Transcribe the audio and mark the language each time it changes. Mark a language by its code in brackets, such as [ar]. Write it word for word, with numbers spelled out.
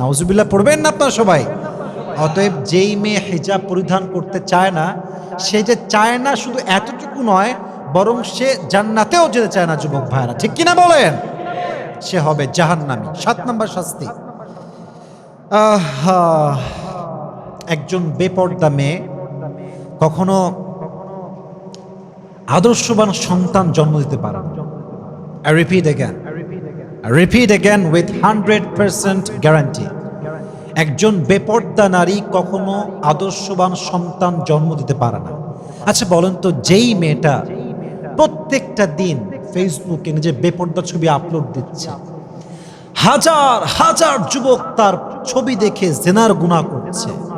[bn] নাউজুবিল্লাহ পড়বেন না আপনারা সবাই? অতএব যেই মেয়ে হিজাব পরিধান করতে চায় না, সে যে চায় না শুধু এতটুকু নয়, বরং সে জান্নাতেও যেতে চায় না যুবক ভাইরা, ঠিক কিনা বলেন? সে হবে জাহান্নামী। সাত নম্বর শাস্তি, আহা, একজন বেপর্দা মেয়ে কখনো আদর্শবান সন্তান জন্ম দিতে পারে না। [en] I repeat again, I repeat again with one hundred percent guarantee. [bn] একজন বেপর্দা নারী কখনো আদর্শবান সন্তান জন্ম দিতে পারে না। আচ্ছা বলেন তো, যেই মেয়েটা প্রত্যেকটা দিন ফেসবুকে নিজের বেপর্দা ছবি আপলোড দিচ্ছে, হাজার হাজার যুবক তার ছবি দেখে জেনার গুনাহ করছে,